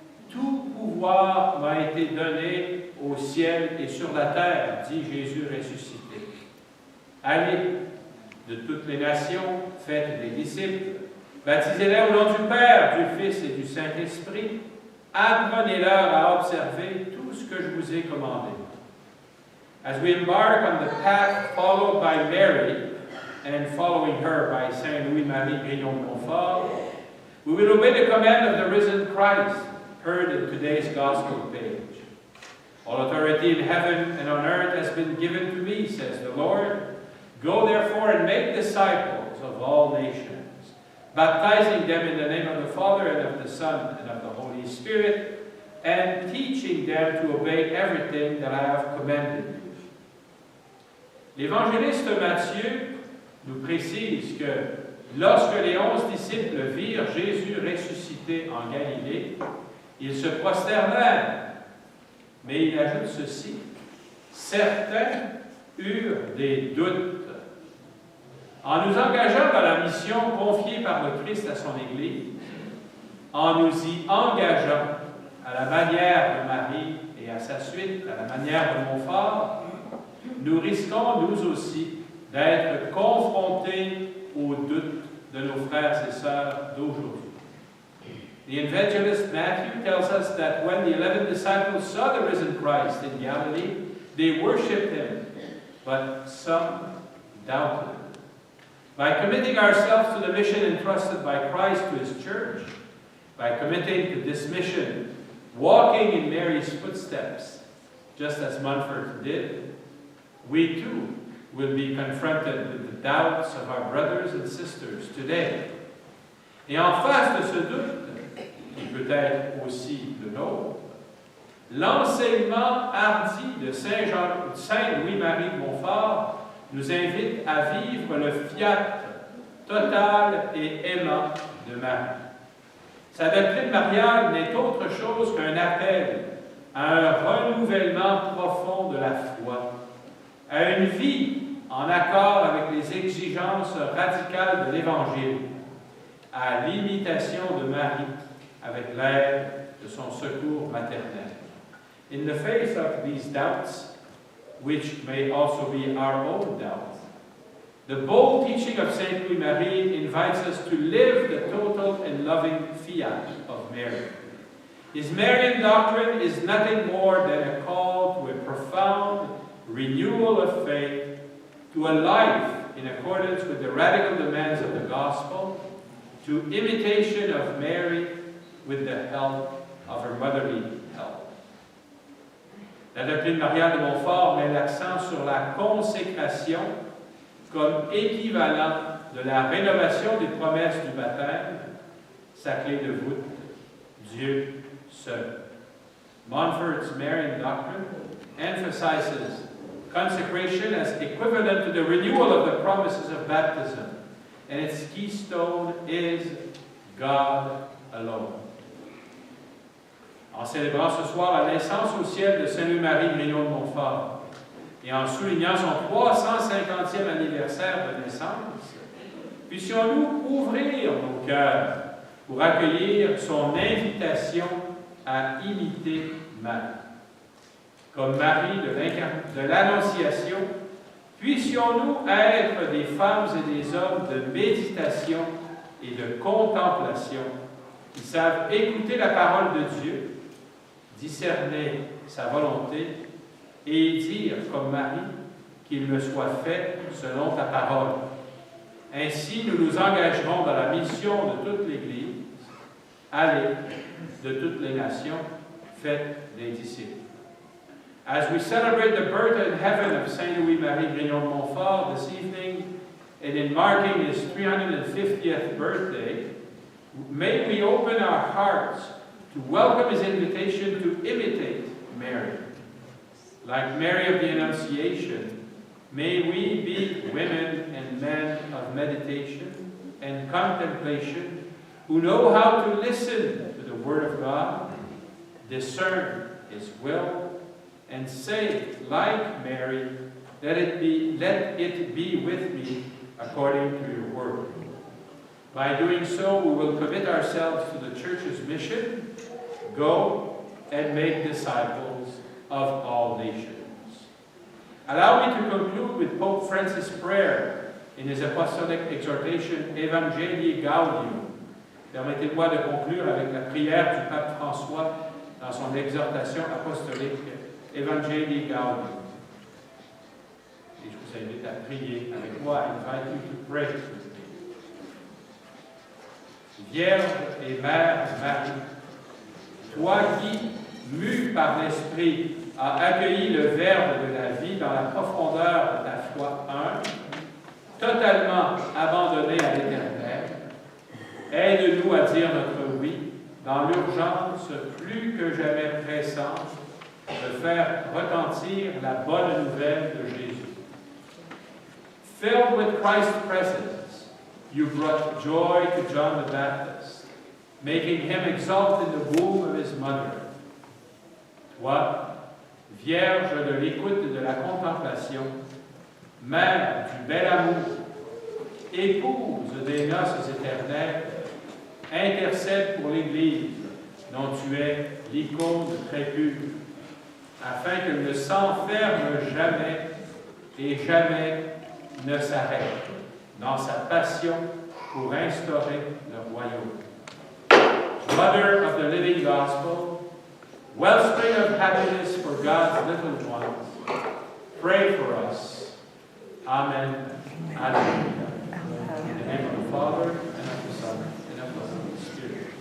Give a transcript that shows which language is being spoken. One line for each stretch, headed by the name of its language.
French: Tout pouvoir m'a été donné au ciel et sur la terre, dit Jésus ressuscité. Allez de toutes les nations, faites des disciples, baptisez-les au nom du Père, du Fils et du Saint-Esprit, apprenez-leur à observer tout ce que je vous ai commandé.
English: As we embark on the path followed by Mary, and following her by Saint Louis-Marie Grignon de Montfort, we will obey the command of the risen Christ, heard in today's Gospel page. All authority in heaven and on earth has been given to me, says the Lord. Go therefore and make disciples of all nations, baptizing them in the name of the Father and of the Son and of the Holy Spirit, and teaching them to obey everything that I have commanded you.
French: L'évangéliste Matthieu nous précise que lorsque les 11 disciples virent Jésus ressuscité en Galilée, ils se prosternèrent. Mais il ajoute ceci: certains eurent des doutes. En nous engageant dans la mission confiée par le Christ à son Église, en nous y engageant à la manière de Marie et à sa suite, à la manière de Montfort, nous risquons, nous aussi, d'être confrontés aux doutes de nos frères et sœurs d'aujourd'hui.
English: The evangelist Matthew tells us that when the 11 disciples saw the risen Christ in Galilee, they worshipped him, but some doubted. By committing ourselves to the mission entrusted by Christ to his church, by committing to this mission, walking in Mary's footsteps, just as Montfort did, we too will be confronted with the doubts of our brothers and sisters today.
French: Et en face de ce doute, qui peut être aussi le nôtre, l'enseignement hardi de Saint Louis-Marie de Montfort nous invite à vivre le fiat total et aimant de Marie. Sa doctrine mariale n'est autre chose qu'un appel à un renouvellement profond de la foi, à une vie en accord avec les exigences radicales de l'Évangile, à l'imitation de Marie avec l'aide de son secours maternel.
English: In the face of these doubts, which may also be our own doubts, the bold teaching of Saint Louis-Marie invites us to live the total and loving fiat of Mary. His Marian doctrine is nothing more than a call to a profound renewal of faith, to a life in accordance with the radical demands of the gospel, to imitation of Mary with the help of her motherly help.
French: La doctrine mariale de Montfort met l'accent sur la consécration comme équivalent de la rénovation des promesses du baptême, sa clé de voûte, Dieu seul.
English: Montfort's Marian doctrine emphasizes consecration as equivalent to the renewal of the promises of baptism, and its keystone is God alone.
French: En célébrant ce soir la naissance au ciel de Saint Louis-Marie Grignon de Montfort et en soulignant son 350e anniversaire de naissance, puissions-nous ouvrir nos cœurs pour accueillir son invitation à imiter Marie. Comme Marie de l'Annonciation, puissions-nous être des femmes et des hommes de méditation et de contemplation qui savent écouter la parole de Dieu, discerner sa volonté et dire, comme Marie, qu'il me soit fait selon ta parole. Ainsi, nous nous engagerons dans la mission de toute l'Église. Allez de toutes les nations, faites des disciples.
English: As we celebrate the birth in heaven of Saint Louis-Marie Grignon de Montfort this evening, and in marking his 350th birthday, may we open our hearts to welcome his invitation to imitate Mary. Like Mary of the Annunciation, may we be women and men of meditation and contemplation who know how to listen to the Word of God, discern His will, and say, like Mary, let it be with me according to your word. By doing so, we will commit ourselves to the Church's mission, go and make disciples of all nations. Allow me to conclude with Pope Francis' prayer in his apostolic exhortation, Evangelii Gaudium.
French: Permettez-moi de conclure avec la prière du pape François dans son exhortation apostolique, Evangelii Gaudium. Et je vous invite à prier avec moi.
English: I invite you to pray with me.
French: Vierge et Mère Marie, toi qui, mue par l'Esprit, as accueilli le Verbe de la vie dans la profondeur de ta foi humble, totalement abandonnée à l'Éternel, aide-nous à dire notre oui dans l'urgence plus que jamais pressante de faire retentir la bonne nouvelle de Jésus.
English: Filled with Christ's presence, you brought joy to John the Baptist, making him exult in the womb of his mother.
French: Toi, Vierge de l'écoute et de la contemplation, Mère du bel amour, épouse des noces éternelles, intercède pour l'Église dont tu es l'icône très pure, afin qu'elle ne s'enferme jamais et jamais ne s'arrête dans sa passion pour instaurer le royaume.
English: Mother of the living gospel, wellspring of happiness for God's little ones, pray for us. Amen. Alleluia. In the name of the Father, and of the Son, and of the Holy Spirit.